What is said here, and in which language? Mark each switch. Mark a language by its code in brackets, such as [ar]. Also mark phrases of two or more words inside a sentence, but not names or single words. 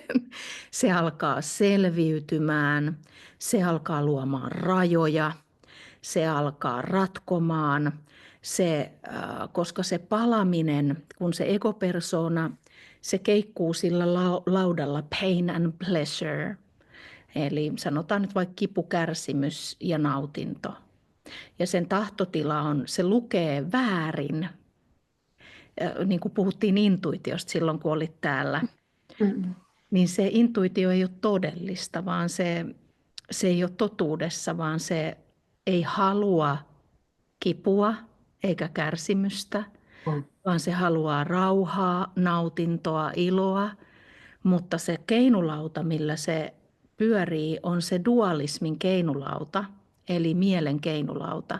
[fi] Se alkaa selviytymään, se alkaa luomaan rajoja, se alkaa ratkomaan. Koska se palaminen, kun se egopersona, se keikkuu sillä laudalla [en] pain and pleasure. [fi] Eli sanotaan nyt vaikka kipu, kärsimys ja nautinto. Ja sen tahtotila on, se lukee väärin. Niin kuin puhuttiin intuitiosta silloin, kun olit täällä, niin se intuitio ei ole todellista, vaan se ei ole totuudessa, vaan se ei halua kipua eikä kärsimystä, vaan se haluaa rauhaa, nautintoa, iloa, mutta se keinulauta, millä se pyörii, on se dualismin keinulauta, eli mielen keinulauta.